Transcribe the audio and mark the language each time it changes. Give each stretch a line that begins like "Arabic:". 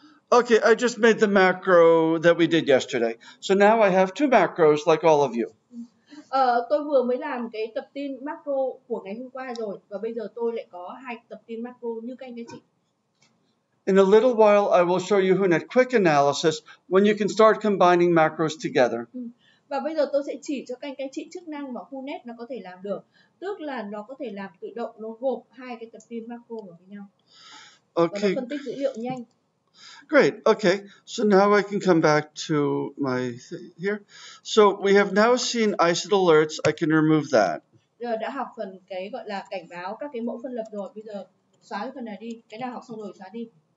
English: Okay, I just made the macro that we did yesterday. So now I have 2 macros like all of you.
Vietnamese: Tôi vừa mới làm cái tập tin macro của ngày hôm qua rồi và bây giờ tôi lại có 2 tập tin macro như các anh các chị.
English: In a little while, I will show you WHONET quick analysis when you can start combining macros together.
Vietnamese: Và bây giờ tôi sẽ chỉ cho các anh các chị chức năng mà WHONET nó có thể làm được. Tức là nó có thể làm tự động, nó gộp 2 cái tập tin macro vào với nhau.
English: Okay.
Vietnamese: Và nó phân tích dữ liệu nhanh.
English: Great. Okay. So now I can come back to my here. So we have now seen ICID alerts. I can remove that.
Vietnamese: Giờ đã học phần cái gọi là cảnh báo các cái mẫu phân lập rồi. Bây giờ xóa cái phần này đi. Cái nào học xong rồi xóa đi.